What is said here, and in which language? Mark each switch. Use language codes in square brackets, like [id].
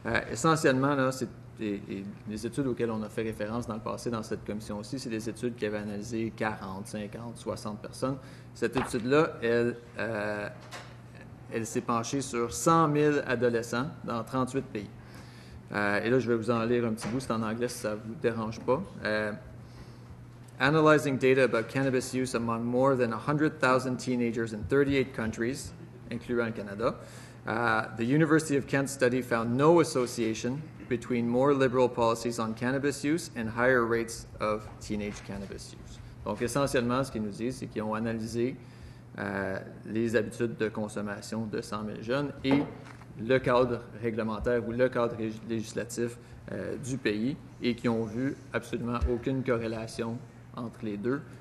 [fr] Essentiellement, là, c'est les études auxquelles on a fait référence dans le passé dans cette commission aussi, c'est des études qui avaient analysé 40, 50, 60 personnes. Cette étude-là, elle s'est penchée sur 100 000 adolescents dans 38 pays. Et là, je vais vous en lire un petit bout, c'est en anglais si ça ne vous dérange pas. [en] Analyzing data about cannabis use among more than 100,000 teenagers in 38 countries, [fr] incluant le Canada, [en] the University of Kent study found no association between more liberal policies on cannabis use and higher rates of teenage cannabis use. [fr] Donc, essentiellement, ce qu'ils nous disent, c'est qu'ils ont analysé les habitudes de consommation de 100 000 jeunes et le cadre réglementaire ou le cadre législatif du pays et qui ont vu absolument aucune corrélation entre les deux.